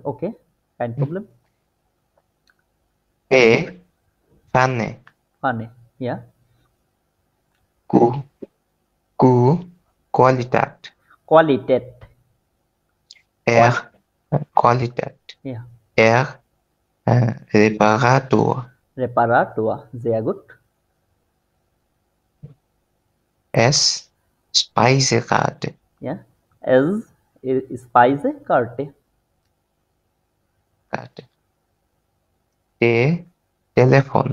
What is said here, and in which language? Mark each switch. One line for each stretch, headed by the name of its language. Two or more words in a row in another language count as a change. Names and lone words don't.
German: Okay, kein Problem. Pe Pfanne.
Bangla: মানে ইয়া
German: Ku Ku Qualität. কোয়ালিটেট, Er Qualität. ইয়া এর reparatur. রেপারাটুয়া, sehr gut. Es Speisekarte. Ja, es Speisekarte. Karte. Te Telefon.